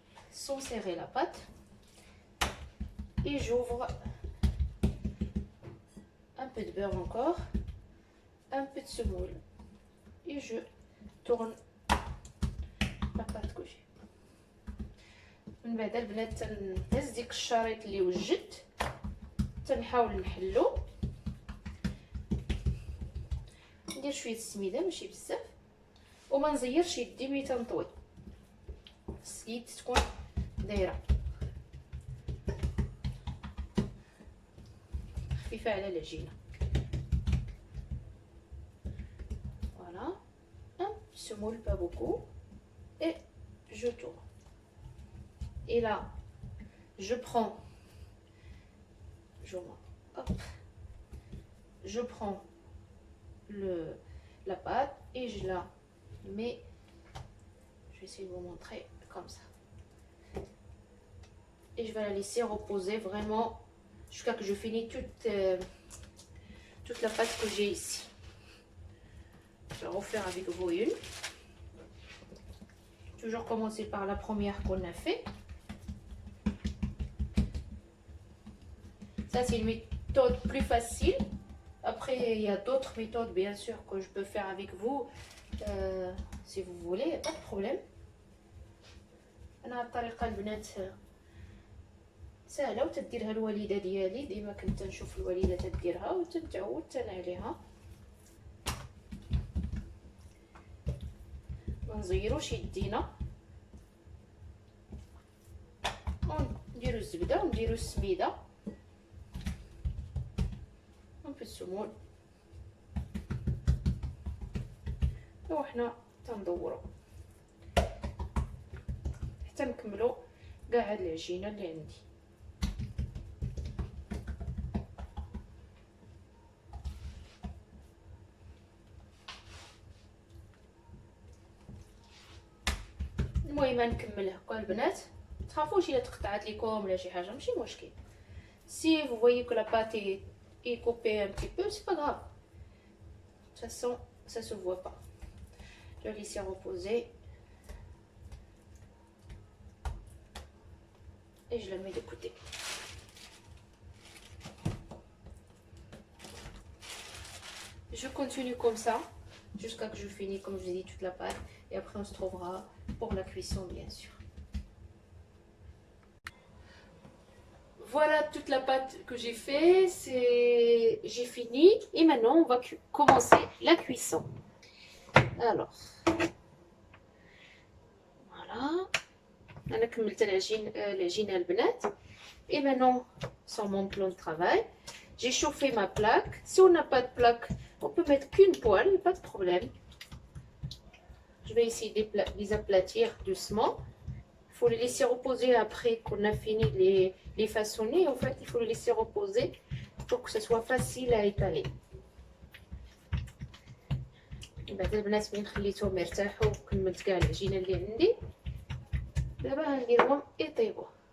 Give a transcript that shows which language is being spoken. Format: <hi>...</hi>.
<fr>Sans serrer la pâte. Et j'ouvre un peu de beurre encore, un peu de semoule. Et je tourne la pâte que j'ai.</fr> <ar>من بعد البنات تنهز ديك الشريط اللي وجدت تنحاول نحلو ندير شويه السميده ماشي بزاف وما نزيرش يدي ملي تنطوي خص اليد تكون دايره خفيفه على العجينه.</ar> <fr>Voilà, un semoule, pas beaucoup, et je tourne. Et là, je prends, je prends la pâte et je la mets, je vais essayer de vous montrer comme ça. Et je vais la laisser reposer vraiment jusqu'à que je finis toute la pâte que j'ai ici. Je vais refaire avec vous une. Toujours commencer par la première qu'on a fait. Ça, c'est une méthode plus facile. Après, il y a d'autres méthodes, bien sûr, que je peux faire avec vous. Si vous voulez, il n'y a pas de problème.</fr> <ar>أنا الطريقة البنات سهلة وتديرها الوالدة ديالي. ديما كنت نشوف الوالدة تديرها وتتعود أنا عليها. ما نزيروش يدينا. ونديرو الزبدة ونديرو السميدة. في السمول وحنا تندورو حتى نكملو كاع هاد العجينه اللي عندي. المهم نكمل هكا البنات. متخافوش الا تقطعات ليكم ولا شي حاجه ماشي مشكل.</ar> <fr>Si vous voyez que la pâte est coupée un petit peu, c'est pas grave. De toute façon, ça se voit pas. Je vais laisser reposer. Et je la mets de côté. Je continue comme ça jusqu'à que je finis, comme je vous ai dit, toute la pâte. Et après, on se trouvera pour la cuisson, bien sûr. Voilà toute la pâte que j'ai fait, j'ai fini et maintenant on va commencer la cuisson. Alors, voilà,</fr> <ar>أنا كملت العجينة البنات.</ar> <fr>Et maintenant, sur mon plan de travail, j'ai chauffé ma plaque. Si on n'a pas de plaque, on peut mettre qu'une poêle, pas de problème. Je vais essayer de les aplatir doucement. Il faut les laisser reposer après qu'on a fini les façonner. En fait, il faut les laisser reposer pour que ce soit facile à étaler.</fr> <ar>بعد البنات ملي خليتهم يرتاحوا وكملت كاع العجينه اللي عندي دابا غنديرهم يطيبوا.</ar>